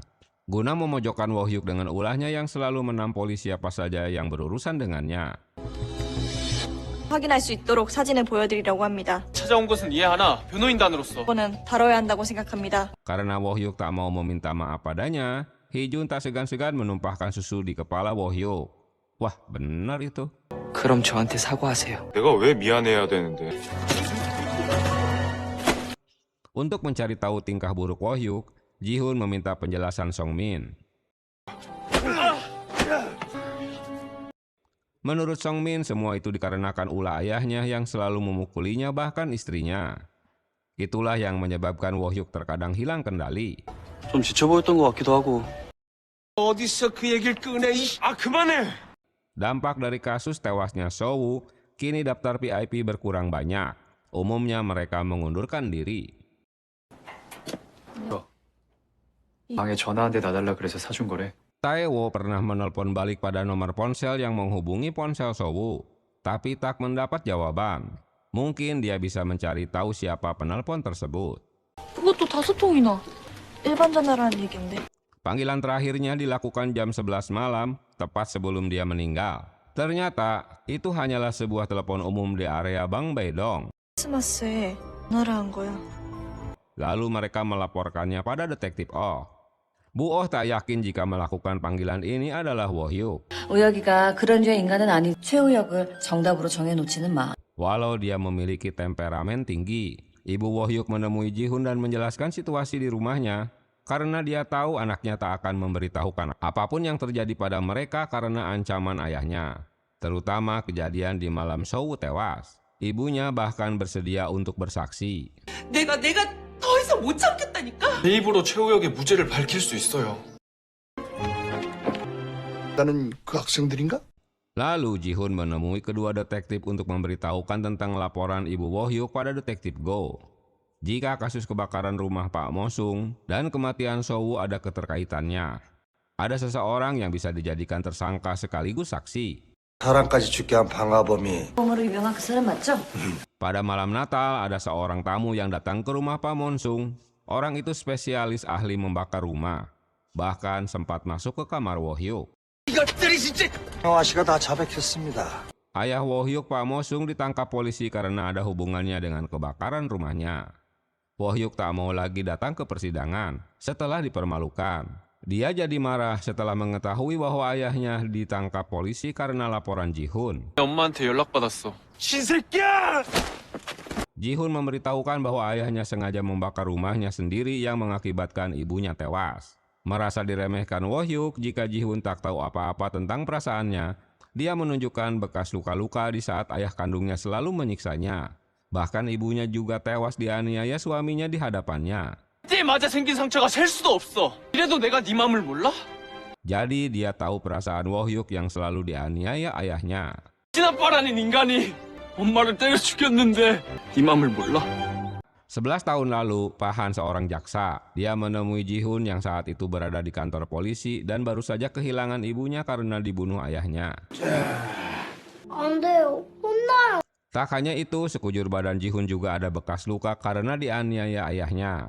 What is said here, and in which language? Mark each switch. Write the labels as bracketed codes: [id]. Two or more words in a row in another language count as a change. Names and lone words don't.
[id] Guna memojokkan Wohyuk dengan ulahnya yang selalu menampoli siapa saja yang berurusan dengannya. [ko] 확인할 수 있도록 사진을 보여드리려고 합니다. 찾아온 것은 이해하나 변호인단으로서 이거는 다뤄야 한다고 생각합니다. [id] Karena Wohyuk tak mau meminta maaf padanya, Hee-jun tak segan-segan menumpahkan susu di kepala Wohyuk. Wah, benar itu. [ko] 그럼 저한테 사과하세요. 내가 왜 미안해야 되는데? [id] Untuk mencari tahu tingkah buruk Wohyuk, Ji-hoon meminta penjelasan Songmin. Menurut Songmin, semua itu dikarenakan ulah ayahnya yang selalu memukulinya bahkan istrinya. Itulah yang menyebabkan Wohyuk terkadang hilang kendali. [ko] 좀 지쳐 보였던 것 같기도 하고. 어디서 그 얘기를 꺼내? 그만해. [id] Dampak dari kasus tewasnya Sowoo, kini daftar VIP berkurang banyak. Umumnya mereka mengundurkan diri. [ko] 방에 전화 한 대 놔달라 그래서 사준 거래. [id] Taewo pernah menelpon balik pada nomor ponsel yang menghubungi ponsel Sowoo, tapi tak mendapat jawaban. Mungkin dia bisa mencari tahu siapa penelpon tersebut. [ko] 그것도 5통이나. 일반 전화라는 얘긴데. [id] Panggilan terakhirnya dilakukan jam 11 malam, tepat sebelum dia meninggal. Ternyata, itu hanyalah sebuah telepon umum di area Bang Baedong. [ko] 크리스마스에 전화를 한 거야. [id] Lalu mereka melaporkannya pada detektif Oh. Bu Oh tak yakin jika melakukan panggilan ini adalah Wohyuk. [ko] 우혁이가 그런 류의 인간은 아니. 최우혁을 정답으로 정해놓지는 마. [id] Walau dia memiliki temperamen tinggi, Ibu Wohyuk menemui Ji-hoon dan menjelaskan situasi di rumahnya karena dia tahu anaknya tak akan memberitahukan apapun yang terjadi pada mereka karena ancaman ayahnya, terutama kejadian di malam Sowoo tewas. Ibunya bahkan bersedia untuk bersaksi. [ko] 내가 더 이상 못 참겠다니까. 내 입으로 최우혁의 무죄를 밝힐 수 있어요. 나는 그 학생들인가? [id] Lalu Ji-hoon menemui kedua detektif untuk memberitahukan tentang laporan Ibu Wohyuk pada detektif Go. Jika kasus kebakaran rumah Pak Mosung dan kematian Sowoo ada keterkaitannya, ada seseorang yang bisa dijadikan tersangka sekaligus saksi. [ko] 사람까지 죽게 한 방화범이 범으로 유명한 그 사람 맞죠? [id] Pada malam Natal, ada seorang tamu yang datang ke rumah Pak Monsung. Orang itu spesialis ahli membakar rumah. Bahkan sempat masuk ke kamar Wohyuk. [ko] 형아 씨가 다 자백했습니다. [id] Ayah Wohyuk, Pak Mosung, ditangkap polisi karena ada hubungannya dengan kebakaran rumahnya. Wohyuk tak mau lagi datang ke persidangan setelah dipermalukan. Dia jadi marah setelah mengetahui bahwa ayahnya ditangkap polisi karena laporan Ji-hoon. [ko] 엄마한테 연락받았어. 신새끼야! [id] Ji-hoon memberitahukan bahwa ayahnya sengaja membakar rumahnya sendiri yang mengakibatkan ibunya tewas. Merasa diremehkan Wohyuk jika Ji-hoon tak tahu apa-apa tentang perasaannya, dia menunjukkan bekas luka-luka di saat ayah kandungnya selalu menyiksanya. Bahkan ibunya juga tewas dianiaya suaminya di hadapannya. [ko] 때 맞아 생긴 상처가 셀 수도 없어. 이래도 내가 네 맘을 몰라? [id] Jadi dia tahu perasaan Wohyuk yang selalu dianiaya ayahnya. [ko] 진아빠라는 인간이 엄마를 때려 죽였는데 이 맘을 몰라? [id] 11 tahun lalu, Pahan seorang jaksa. Dia menemui Ji-hun yang saat itu berada di kantor polisi dan baru saja kehilangan ibunya karena dibunuh ayahnya. Tak hanya itu, sekujur badan Ji-hun juga ada bekas luka karena dianiaya ayahnya.